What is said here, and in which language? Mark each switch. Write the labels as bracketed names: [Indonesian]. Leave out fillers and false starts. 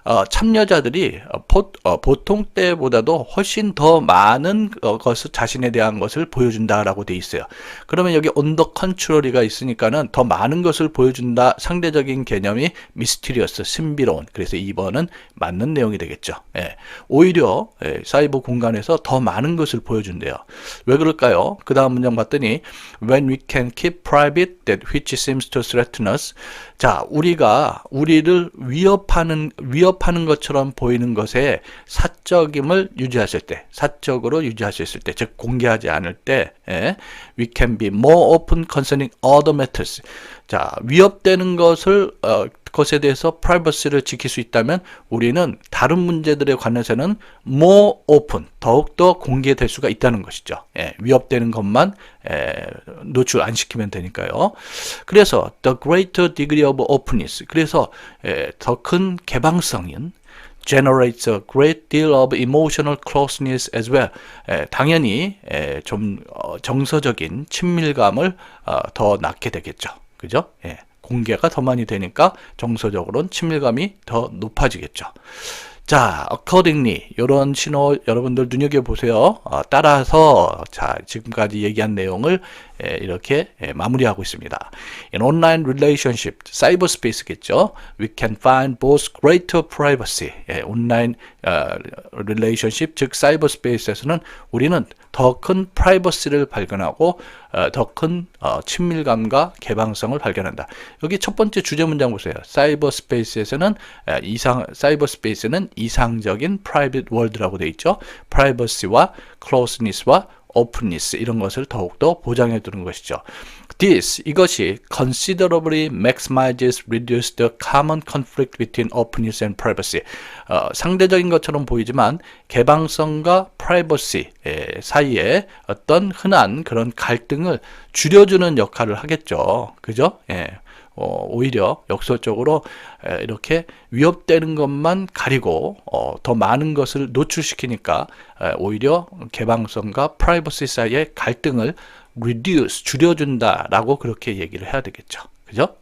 [Korean] 참여자들이 보통 때보다도 훨씬 더 많은 것을 자신에 대한 것을 보여준다라고 돼 있어요. 그러면 여기 [English] on the contrary [Korean] 가 있으니까는 더 많은 것을 보여준다. 상대적인 개념이 mysterious, 신비로운. 그래서 2번은 맞는 내용이 되겠죠. 오히려 사이버 공간에서 더 많은 것을 보여준대요. 왜 그럴까요? 그 다음 문장 봤더니 [English] when we can keep private that which seems to threaten us. [Korean] 자, 우리가 우리를 위협하는 것처럼 보이는 것에 사적임을 유지하실 때, 사적으로 유지할 수 있을 때, 즉 공개하지 않을 때, [English] we can be more open concerning other matters. [Korean] 자, 위협되는 것에 대해서 프라이버시를 지킬 수 있다면 우리는 다른 문제들에 관해서는 [English] more open, [Korean] 더욱더 공개될 수가 있다는 것이죠. 위협되는 것만 노출 안 시키면 되니까요. 그래서 [English] the greater degree of openness, [Korean] 그래서 더 큰 개방성인 [English] generates a great deal of emotional closeness as well. [Korean] 당연히 좀 정서적인 친밀감을 더 낳게 되겠죠. 그죠? 공개가 더 많이 되니까 정서적으로는 친밀감이 더 높아지겠죠. 자, accordingly, 이런 신호 여러분들 눈여겨보세요. 따라서 자, 지금까지 얘기한 내용을 이렇게 마무리하고 있습니다. [English] In online relationship, cyberspace겠죠. We can find both greater privacy. [Korean] 온라인 relationship, 즉 cyberspace에서는 우리는 더 큰 프라이버시를 발견하고 더 큰 친밀감과 개방성을 발견한다. 여기 첫 번째 주제 문장 보세요. 사이버 스페이스에서는 사이버 스페이스는 이상적인 프라이빗 월드라고 되어 있죠. 프라이버시와 클로즈니스와 오픈니스 이런 것을 더욱더 보장해 두는 것이죠. 이것이 [English] considerably maximizes reduce the common conflict between openness and privacy. [Korean] 상대적인 것처럼 보이지만 개방성과 프라이버시 사이에 어떤 흔한 그런 갈등을 줄여주는 역할을 하겠죠. 그죠? 예. 오히려 역설적으로 이렇게 위협되는 것만 가리고 더 많은 것을 노출시키니까 오히려 개방성과 프라이버시 사이의 갈등을 줄여준다라고 그렇게 얘기를 해야 되겠죠. 그죠?